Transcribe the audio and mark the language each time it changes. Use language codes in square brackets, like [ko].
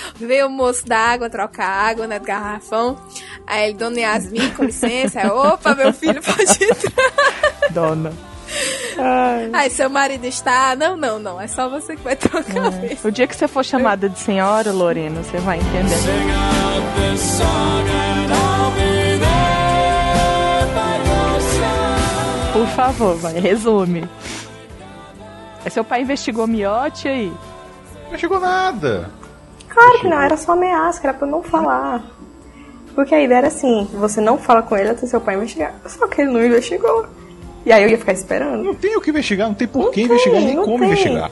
[pt] Veio o moço d'água, trocar água, né, do garrafão. Aí ele, dona Yasmin, com licença. Opa, meu filho, pode entrar. Dona. Ai. Ai, seu marido está... Não, não, não. É só você que vai trocar a vez. O dia que você for chamada de senhora, Lorena, você vai entender. [en] Sing out this song and I'll be there by your side. [pt] Por favor, vai, resume. É, seu pai investigou Miote aí? Não investigou nada. Claro que não, era só ameaça, era pra eu não falar. Porque a ideia era assim, você não fala com ele até seu pai investigar. Só que ele não investigou. E aí eu ia ficar esperando. Não tem o que investigar, não tem por que investigar, nem como investigar.